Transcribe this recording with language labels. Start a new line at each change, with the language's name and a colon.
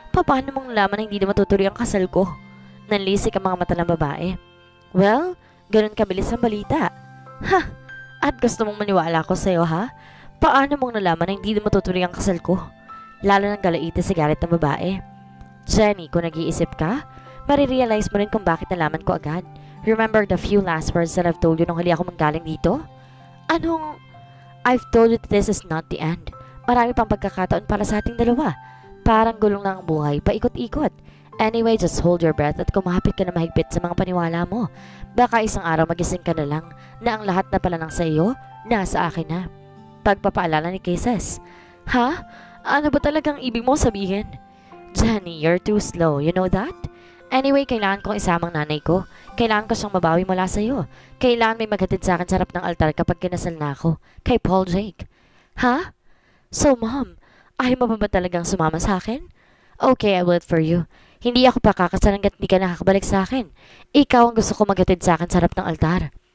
Filipino: Paano mong laman na hindi na matutuloy ang kasal ko? Nanlisik ang mga mata ng babae. Well, ganun kabilis ang balita. Ha? At gusto mong maniwala ko sa'yo, ha? Paano mong nalaman na hindi na matutuloy ang kasal ko? Lalo nang galaiti si Garrett ng babae. Jenny, kung nag-iisip ka, marirealize mo rin kung bakit nalaman ko agad.
English: Remember the few last words that I've told you
Filipino: nung huli ako manggaling dito?
English: I've told you that this is not the end.
Filipino: Marami pang pagkakataon para sa ating dalawa. Parang gulong lang ang buhay, paikot-ikot. Anyway,
English: just hold your breath
Filipino: at kumapit ka na mahigpit sa mga paniwala mo. Baka isang araw magising ka na lang na ang lahat na pala ng sa iyo, nasa akin na. Pagpapaalala ni Kisses. Ha? Ano ba talagang ibig mo sabihin?
English: Jenny, you're too slow, you know that?
Filipino: Anyway, kailangan kong isamang nanay ko. Kailangan ko siyang mabawi mula sa iyo. Kailangan may maghatid sa akin sa harap ng altar kapag kinasal na ako. Kay Paul Jake. Ha? So, Mom, ayaw mo ba talagang sumama sa akin?
English: Okay, I will wait for you.
Filipino: Hindi ako pakakasal hanggat hindi ka nakakabalik sa akin. Ikaw ang gusto ko maghatid sa akin sa harap ng altar.